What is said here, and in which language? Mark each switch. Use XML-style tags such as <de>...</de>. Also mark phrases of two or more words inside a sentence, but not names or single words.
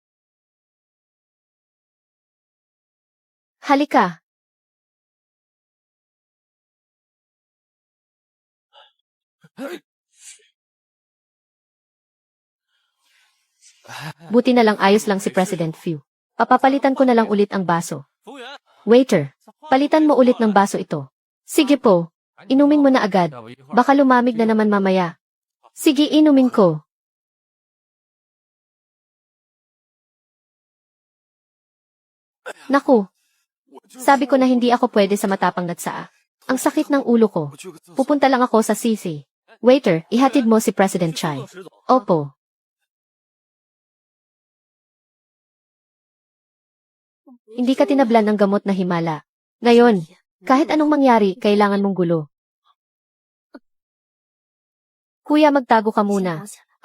<tl>Halika. Buti na lang ayos lang si President Few. Papapalitan ko na lang ulit ang baso.</tl> <zh>服务员，</zh> <tl>Waiter, palitan mo ulit ng baso ito. Sige po, inumin mo na agad.</tl> <zh>要不一会儿</zh> <tl>Baka lumamig na naman mamaya. Sige, inumin ko. Naku, sabi ko na hindi ako pwede sa matapang na tsaa. Ang sakit ng ulo ko.</tl> <zh>我去个厕所。</zh> <tl>Pupunta lang ako sa CC. Waiter, ihatid mo si President Chai.</tl> <zh>石总，</zh> <tl>Opo. Hindi ka tinablan ng gamot na himala. Ngayon, kahit anong mangyari, kailangan mong gulo. Kuya, magtago ka muna.</tl>